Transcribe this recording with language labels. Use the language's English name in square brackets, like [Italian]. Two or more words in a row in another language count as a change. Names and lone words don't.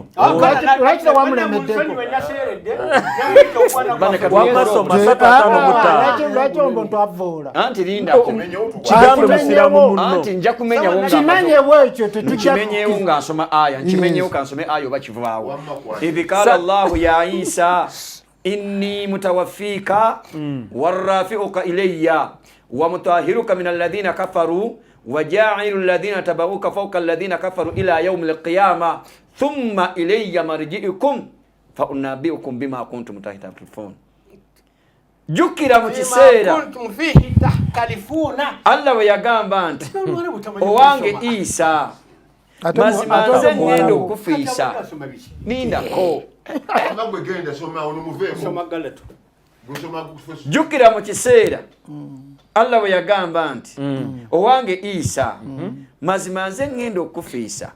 [Ganda] lwaki wamulemeddeko wamasoma 7:5 lwaki omuntu avoola anti linda kigambe musiramu munno anti nja kumenya wonga kimenyewo ekyo tetukimenyewo nga nsoma aya nkimenyewo kansome aya oba kivaawo [Arabic] إذ قال الله يا عيسى إني متوفيك ورافعك إلي ومطهرك من الذين كفروا وجاعل الذين اتبعوك فوق الذين كفروا إلى يوم القيامة ثم إلي مرجعكم فأنبئكم بما كنتم تختلفون [Ganda] jukira mu kiseera Allah we yagamba nti owange Isa mazima nze ngenda okufiisa nindako jukira mu kiseera Allah we yagamba nti owange Isa mazima nze ngenda okufiisa